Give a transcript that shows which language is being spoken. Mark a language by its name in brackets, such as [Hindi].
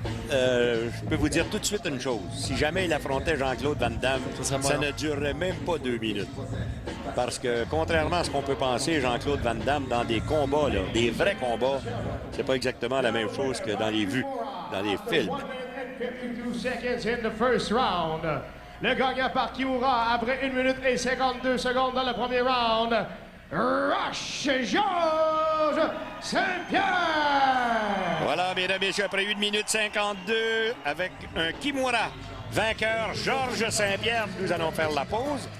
[French] Je peux vous dire tout de suite une chose. Si jamais il affrontait Jean-Claude Van Damme, ça ne durerait même pas 2 minutes. Parce que, contrairement à ce qu'on peut penser, Jean-Claude Van Damme, dans des combats, là, des vrais combats, c'est pas exactement la même chose que dans les vues, dans les films. [English] 52 seconds in the first round. [French] Le gagnant par Kimura après 1 minute et 52 secondes dans le premier round. Rush Georges Saint-Pierre! Voilà, mesdames et messieurs, après 1 minute 52, avec un Kimura vainqueur, Georges Saint-Pierre, nous allons faire la pause.